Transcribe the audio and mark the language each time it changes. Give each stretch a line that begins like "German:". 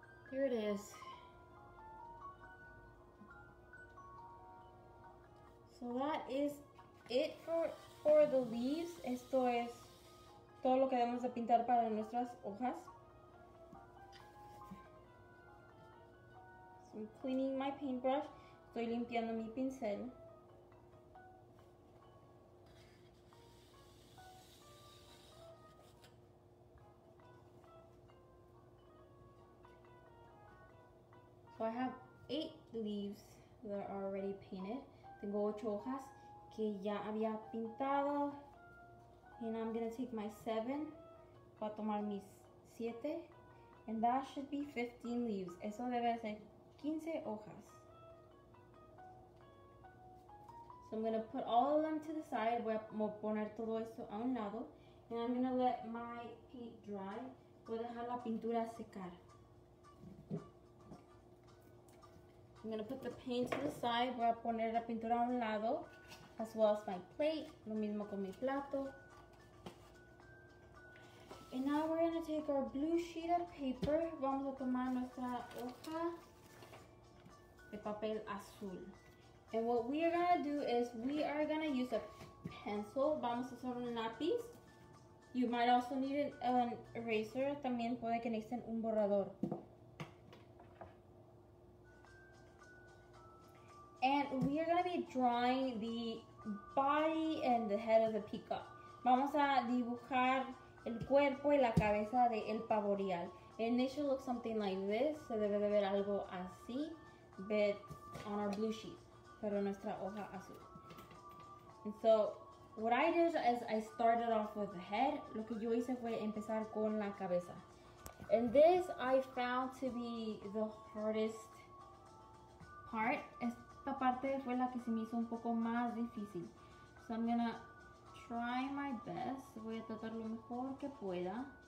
English: Here it is. So that is it for the leaves.
Spanish: Esto es todo lo que debemos de pintar para nuestras hojas.
English: So I'm cleaning my paintbrush.
Spanish: Estoy limpiando mi pincel.
English: So I have 8 leaves that are already painted.
Spanish: Tengo 8 hojas que ya había pintado.
English: And I'm gonna take my 7.
Spanish: Voy a tomar mis 7.
English: And that should be 15 leaves.
Spanish: Eso debe ser 15 hojas.
English: So I'm going to put all of them to the side.
Spanish: Voy a poner todo esto a un lado.
English: And I'm going to let my paint dry.
Spanish: Voy a dejar la pintura secar.
English: I'm going to put the paint to the side.
Spanish: Voy a poner la pintura a un lado.
English: As well as my plate.
Spanish: Lo mismo con mi plato.
English: And now we're going to take our blue sheet of paper.
Spanish: Vamos a tomar nuestra hoja de papel azul.
English: And what we are going to do is we are going to use a pencil.
Spanish: Vamos a usar un lápiz.
English: You might also need an eraser.
Spanish: También puede que necesiten un borrador.
English: And we are going to be drawing the body and the head of the peacock.
Spanish: Vamos a dibujar el cuerpo y la cabeza de el Pavoreal.
English: And it should look something like this.
Spanish: Se debe de ver algo así.
English: But on our blue sheet.
Spanish: Pero nuestra hoja azul.
English: And so, what I did is I started off with the head.
Spanish: Lo que yo hice fue empezar con la cabeza.
English: And this I found to be the hardest part.
Spanish: Esta parte fue la que se me hizo un poco más difícil.
English: So I'm gonna try my best.
Spanish: Voy a tratar lo mejor que pueda.